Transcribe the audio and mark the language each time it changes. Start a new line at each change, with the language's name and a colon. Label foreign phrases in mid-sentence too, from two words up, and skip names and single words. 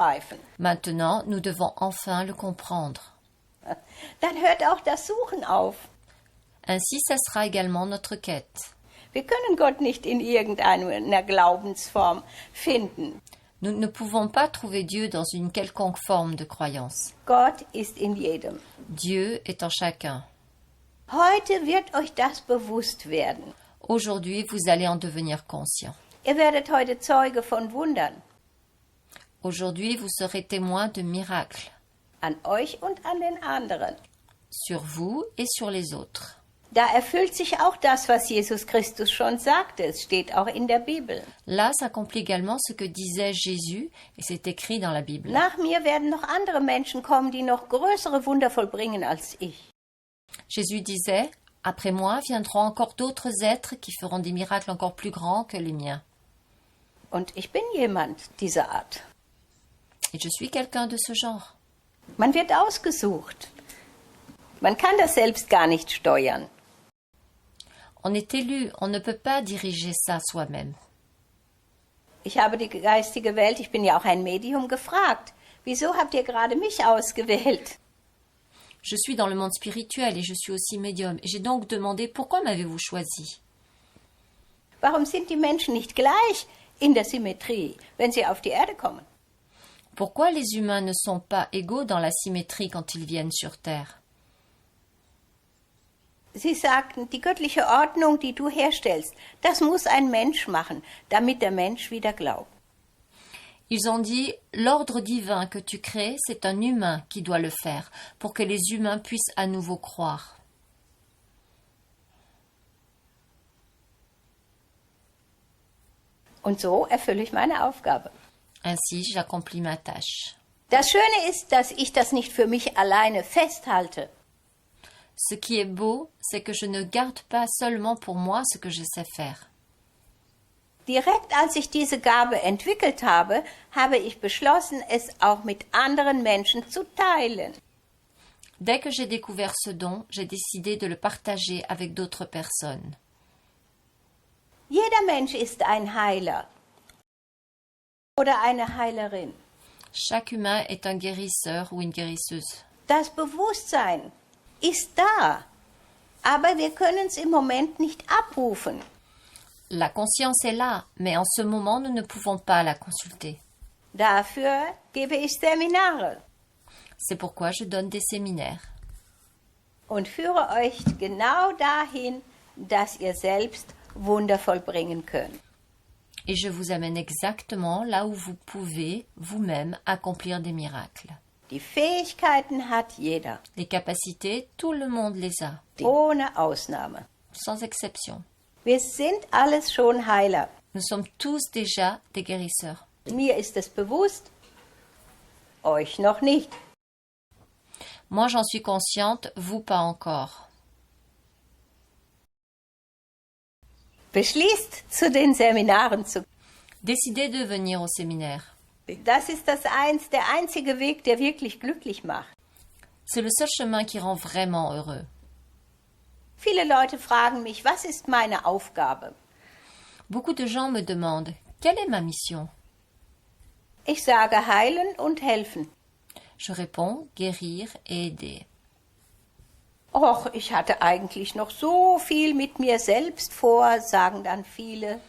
French: » Maintenant, nous devons enfin le comprendre.
German: Dann hört auch das Suchen auf.
French: Ainsi cessera également notre quête.
German: Wir können Gott nicht in irgendeiner Glaubensform finden.
French: Nous ne pouvons pas trouver Dieu dans une quelconque forme de croyance.
German: Gott ist in jedem.
French: Dieu est en chacun.
German: Heute wird euch das bewusst werden.
French: Aujourd'hui, vous allez en devenir conscient.
German: Ihr werdet heute Zeuge von Wundern.
French: Aujourd'hui, vous serez témoin de miracles
German: An euch und an den anderen.
French: sur vous et sur les autres.
German: Da erfüllt sich auch das, was Jesus Christus schon sagte. Es steht auch in der Bibel.
French: Là s'accomplit également ce que disait Jésus, et c'est écrit dans la Bible.
German: Nach mir werden noch andere Menschen kommen, die noch größere Wunder vollbringen als ich.
French: Jésus disait, « Après moi viendront encore d'autres êtres qui feront des miracles encore plus grands que les miens.
German: Und ich bin jemand dieser Art.
French: Et je suis quelqu'un de ce genre. »
German: Man wird ausgesucht. Man kann das selbst gar nicht steuern.
French: On est élu, on ne peut pas diriger ça soi-même.
German: Ich habe die geistige Welt, ich bin ja auch ein Medium, gefragt. Wieso habt ihr gerade mich ausgewählt?
French: Je suis dans le monde spirituel et je suis aussi médium. Et j'ai donc demandé, pourquoi m'avez-vous choisi?
German: Warum sind die Menschen nicht gleich in der Symmetrie, wenn sie auf die Erde kommen?
French: Pourquoi les humains ne sont pas égaux dans la symétrie quand ils viennent sur Terre?
German: Sie sagten, die göttliche Ordnung, die du herstellst, das muss ein Mensch machen, damit der Mensch wieder glaubt.
French: Ils ont dit, l'ordre divin que tu crées, c'est un humain qui doit le faire, pour que les humains puissent à nouveau croire.
German: Und so erfülle ich meine Aufgabe.
French: Ainsi, j'accomplis ma tâche.
German: Das Schöne ist, dass ich das nicht für mich alleine festhalte.
French: Ce qui est beau, c'est que je ne garde pas seulement pour moi ce que je sais faire.
German: Direkt als ich diese Gabe entwickelt habe, habe ich beschlossen, es auch mit anderen Menschen zu teilen.
French: Dès que j'ai découvert ce don, j'ai décidé de le partager avec d'autres personnes.
German: Jeder Mensch ist ein Heiler oder eine Heilerin.
French: Chaque humain est un guérisseur ou une guérisseuse.
German: Das Bewusstsein ist da, aber wir können es im Moment nicht abrufen.
French: La conscience est là, mais en ce moment, nous ne pouvons pas la consulter.
German: Dafür gebe ich Seminare
French: C'est pourquoi je donne des séminaires.
German: und führe euch genau dahin, dass ihr selbst Wunder vollbringen könnt.
French: Et je vous amène exactement là où vous pouvez, vous-même, accomplir des miracles.
German: Die Fähigkeiten hat jeder,
French: Les capacités, tout le monde les a,
German: ohne Ausnahme.
French: sans exception.
German: Wir sind alles schon Heiler.
French: Nous sommes tous déjà des guérisseurs.
German: Mir ist es bewusst, euch noch nicht.
French: Moi, j'en suis consciente, vous pas encore.
German: Beschließt, zu den Seminaren zu.
French: Décidez de venir au séminaire.
German: Das ist der einzige Weg, der wirklich glücklich macht.
French: C'est le seul chemin qui rend vraiment heureux.
German: Viele Leute fragen mich, was ist meine Aufgabe?
French: Beaucoup de gens me demandent, quelle est ma mission?
German: Ich sage heilen und helfen.
French: Je réponds, guérir et aider.
German: Och, ich hatte eigentlich noch so viel mit mir selbst vor, sagen dann viele.